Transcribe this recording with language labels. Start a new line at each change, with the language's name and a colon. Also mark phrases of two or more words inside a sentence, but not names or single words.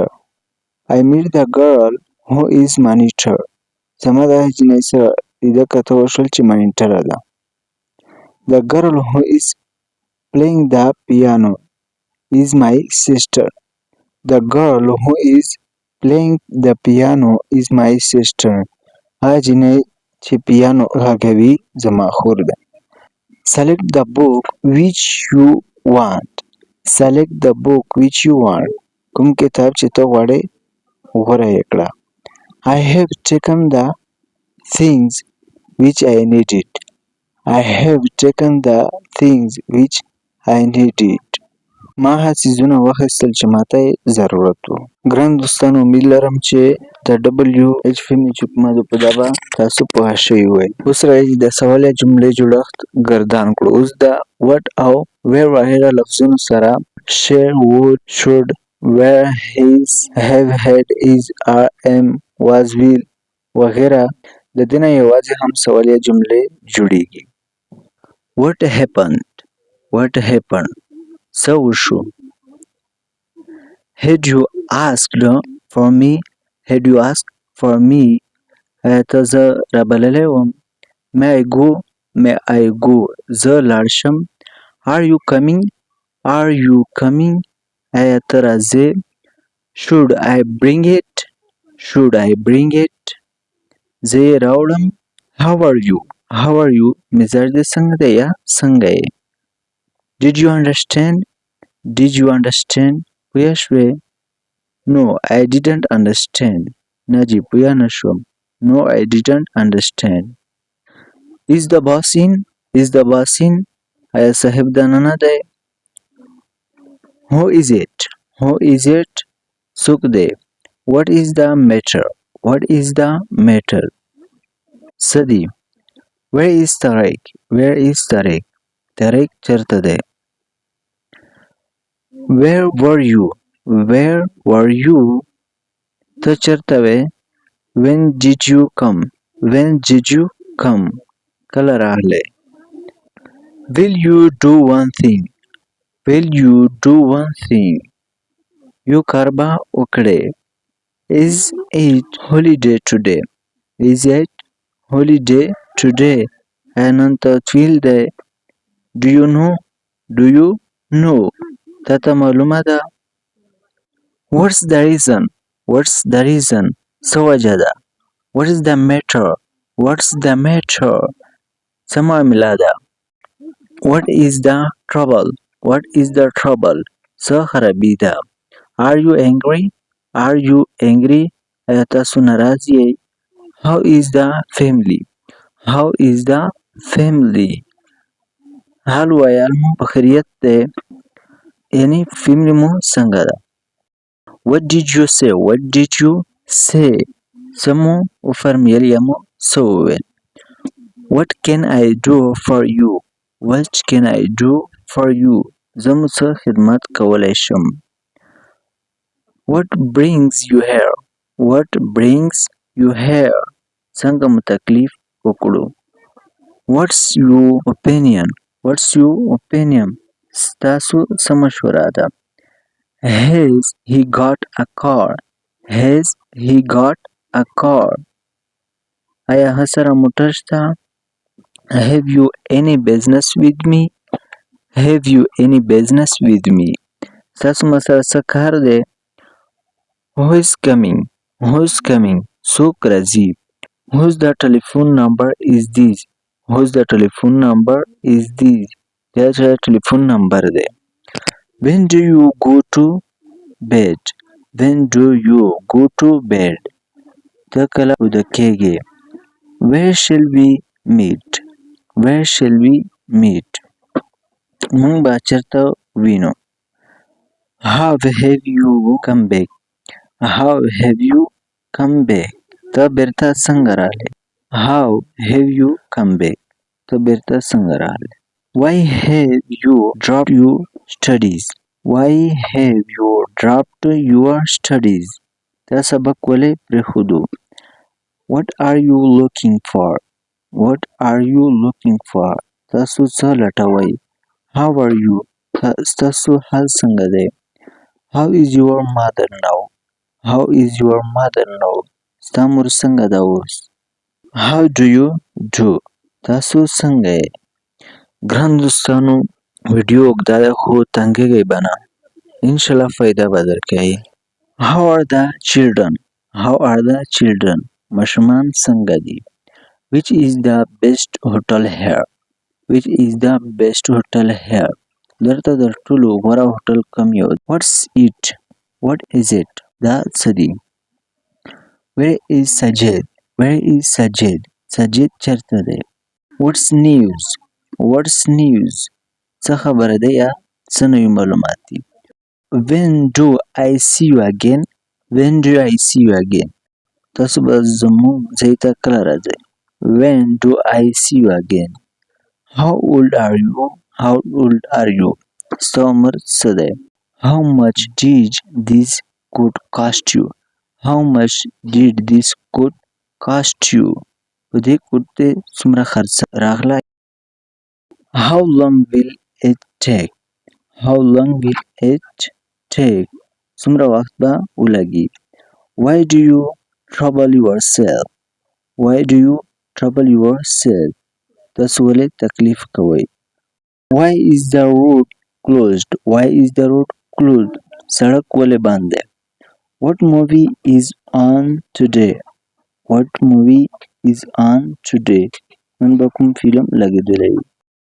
English: I met the girl who is monitor.
Pashto: زما د هغې جینۍ سره لیده کاته وشول چې مانیټره ده.
English: The girl who is playing the piano is my sister. The girl who is playing the piano is my sister.
Pashto: هغه جینۍ چې پیانو غږوي زما خور ده.
English: Select the book which you want. Select the book which you want.
Pashto: کوم کتاب چې ته غواړې غوره یې کړه.
English: I have taken the things which I needed. I have taken the things which I needed.
Pashto: ما هغه څیزونه واخیستل چې ماته یې ضرورت و. ګران دوستانو امید لرم چې د WH فلمي چوپمادو په دا به تاسو پوه شوي وئ. اوس راځئ د سوالیه جملې جوړښت ګردان کړو. اوس د what او where وغیره لفظونو سره
English: share, would, should, were, his, have, had, is, are, am, was, will
Pashto: وغیره د دې نه یوازې هم سوالیه جملې جوړیږي.
English: What happened? What happened?
Pashto: څه وشو؟
English: Had you asked for me? Had you asked for me?
Pashto: آیا ته زه رابللی وم؟
English: May I go? May I go?
Pashto: زه لاړ شم.
English: Are you coming? Are you coming?
Pashto: آیا ته راځې؟
English: Should I bring it? Should I bring it?
Pashto: زه یې راوړم.
English: How are you? How are you?
Pashto: مزاج دې څنګه دی یا څنګه یې؟
English: Did you understand? Did you understand?
Pashto: پوه شوې؟
English: No, I didn't understand.
Pashto: نه جی پوه نه شوم.
English: No, I didn't understand. Is the boss in? Is the boss in?
Pashto: آیا صاحب دننه دی؟
English: Who is it? Who is it?
Pashto: څوک دی؟
English: What is the matter? What is the matter?
Pashto: څه دی؟
English: Where is Tariq? Where is Tariq?
Pashto: Tariq چرته دی؟
English: Where were you? Where were you?
Pashto: ته چرته وې؟
English: When did you come? When did you come?
Pashto: کله راغلې؟
English: Will you do one thing? Will you do one thing?
Pashto: یو کار به وکړې.
English: Is it holiday today? Is it holiday today?
Pashto: آیا نن تعطیل دی؟
English: Do you know? Do you know?
Pashto: تا ته معلومه ده؟
English: What's the reason? What's the reason?
Pashto: څه وجه ده؟
English: What is the matter? What's the matter?
Pashto: څه معامله ده؟
English: What is the trouble? What is the trouble?
Pashto: څه خرابي ده؟
English: Are you angry? Are you angry?
Pashto: آیا تاسو ناراض یې؟
English: How is the family? How is the family.
Pashto: حال ویل مو په خیریت دی یعنی فیملی مو څنګه ده.
English: What did you say? What did you say?
Pashto: څه مو وفرمیل یا مو څه وویل.
English: What can I do for you? What can I do for you?
Pashto: زه مو څه خدمت کولی شم.
English: What brings you here? What brings you here?
Pashto: څنګه مو تکلیف وکړو.
English: What's your opinion? What's your opinion?
Pashto: ستاسو څه مشوره ده.
English: Has he got a car? Has he got a car?
Pashto: آیا هغه سره موټر شته.
English: Have you any business with me? Have you any business with me?
Pashto: ستاسو ما سره څه کار دی.
English: Who is coming? Who is coming?
Pashto: څوک راځي.
English: Whose the telephone number is this? Whose the telephone number is this?
Pashto: دا چا ټلیفون نمبر دی.
English: When do you go to bed? When do you go to bed?
Pashto: ته کله ویده کېږې.
English: Where shall we meet? Where shall we meet?
Pashto: موږ به چېرته وینو.
English: How have you come back? How have you come back?
Pashto: ته بیرته څنګه راغلې.
English: How have you come back?
Pashto: ته بیرته څنګه راغلې.
English: Why have you dropped your studies? Why have you dropped your studies?
Pashto: تا سبق ولې پرېښودو.
English: What are you looking for? What are you looking for?
Pashto: تاسو څه لټوئ.
English: How are you?
Pashto: ستاسو حال څنګه دی.
English: How is your mother now? How is your mother now?
Pashto: ستا مور څنګه ده اوس.
English: How do you do?
Pashto: تاسو څنګه یې. ګران دوستانو ویډیو اوږده ده خو تنګېږئ به نه. انشاءالله فایده به درکوي.
English: How are the children? How are the children?
Pashto: ماشومان څنګه دي.
English: Which is the best hotel here? Which is the best hotel here?
Pashto: دلته تر ټولو غوره هوټل کوم یو.
English: What's it? What is it?
Pashto: دا څه دي.
English: Where is Sajid? Where is Sajid?
Pashto: سجید چېرته دی.
English: What's news? What's news?
Pashto: څه خبره ده یا څه نوي معلومات دي.
English: When do I see you again? When do I see you again?
Pashto: تاسو به زموږ ځای ته کله راځئ.
English: When do I see you again? How old are you? How old are you?
Pashto: ستا عمر څه دی.
English: How much did this coat cost you? How much did this coat cost you?
Pashto: په دې کوټ دې څومره خرڅ راغلی.
English: How long will it take? How long will it take?
Pashto: څومره وخت به ولګي.
English: Why do you trouble yourself? Why do you trouble yourself?
Pashto: تاسو ولې تکلیف کوئ.
English: Why is the road closed? Why is the road closed?
Pashto: سړک ولې بند دی.
English: What movie is on today? What movie is on today?
Pashto: نن به کوم فلم لګېدلی وي.